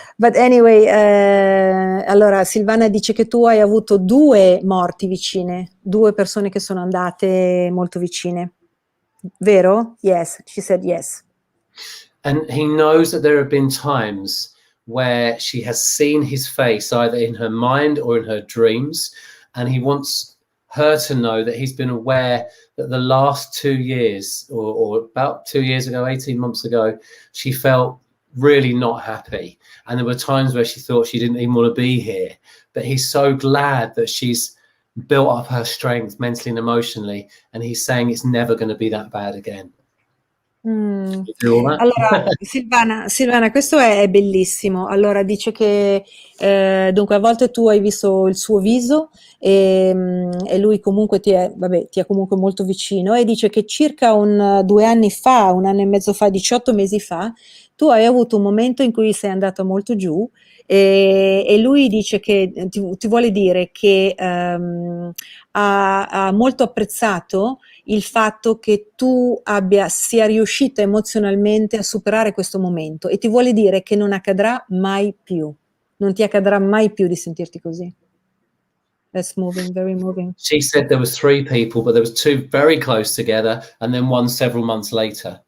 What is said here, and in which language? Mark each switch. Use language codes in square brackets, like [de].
[en] But anyway, [it] allora Silvana dice che tu hai avuto 2 morti vicine, 2 persone che sono andate molto vicine. Vero? [en] Yes, she said yes. And he knows that there have been times where she has seen his face either in her mind or in her dreams, and he wants her to know that he's been aware that the last 2 years, or about 2 years ago, 18 months ago, she felt really not happy. And there were times where she thought she didn't even want to be here. But he's so glad that she's built up her strength mentally and emotionally. And he's saying it's never going to be that bad again. [it] Allora, Silvana, questo è bellissimo. Allora, dice che dunque a volte tu hai visto il suo viso e lui comunque ti è comunque molto vicino e dice che circa 2 anni fa, 1 anno e mezzo fa, 18 mesi fa, tu hai avuto un momento in cui sei andato molto giù e lui dice che ti vuole dire che ha molto apprezzato il fatto che tu sia riuscita emozionalmente a superare questo momento e ti vuole dire che non accadrà mai più, non ti accadrà mai più di sentirti così. [en] That's moving, very moving. She said there was 3 people, but there was 2 very close together and then 1 several months later.